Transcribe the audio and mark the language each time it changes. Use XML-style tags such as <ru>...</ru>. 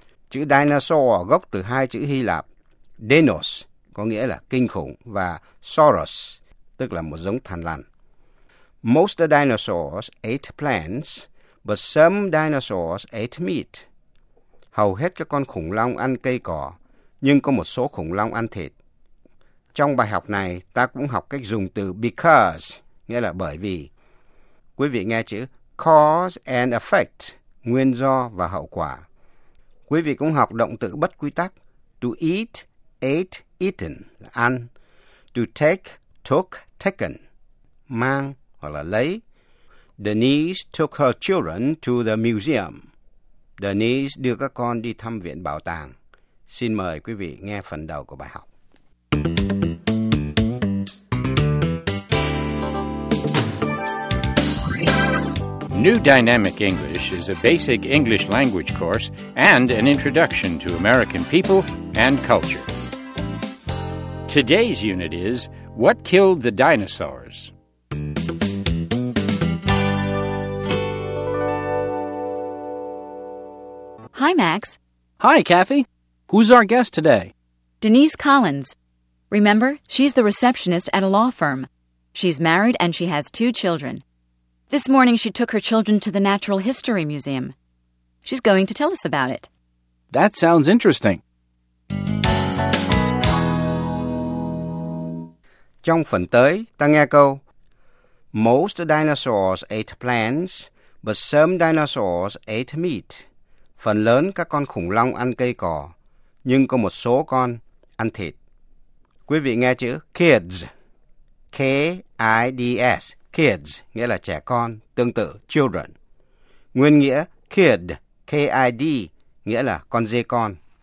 <vi>Chữ dinosaur gốc từ hai chữ Hy Lạp, Deinos, có nghĩa là kinh khủng, và Sauros, tức là một giống thằn lằn.</vi> <en>Most dinosaurs ate plants, but some dinosaurs ate meat.</en> <vi>Hầu hết các con khủng long ăn cây cỏ, nhưng có một số khủng long ăn thịt. Trong bài học này, ta cũng học cách dùng từ because, nghĩa là bởi vì. Quý vị nghe chữ</vi> <en>cause and effect,</en> <vi>nguyên do và hậu quả. Quý vị cũng học động từ bất quy tắc,</vi> <en>to eat, ate, eaten,</en> <vi>là ăn,</vi> <en>to take, took, taken,</en> <vi>mang hoặc là lấy. Denise took her children to the museum. Denise đưa các con đi thăm viện bảo tàng. Xin mời quý vị nghe phần đầu của bài học.</vi> <en>New Dynamic English is a basic English language course and an introduction to American people and culture. Today's unit is What Killed the Dinosaurs? Hi, Max. Hi, Kathy. Who's our guest today? Denise Collins. Remember, she's the receptionist at a law firm. She's married and she has two children. This morning she took her children to the Natural History Museum. She's going to tell us about it. That sounds interesting.</en> <vi>Trong phần tới, ta nghe câu.</vi> <en>Most dinosaurs ate plants, but some dinosaurs ate meat.</en> <vi>Phần lớn các con khủng long ăn cây cỏ, nhưng có một số con ăn thịt. Quý vị nghe chữ kids. K-I-D-S. Kids, nghĩa là trẻ con, tương tự children. Nguyên nghĩa kid, K-I-D, nghĩa là con dê con.</vi>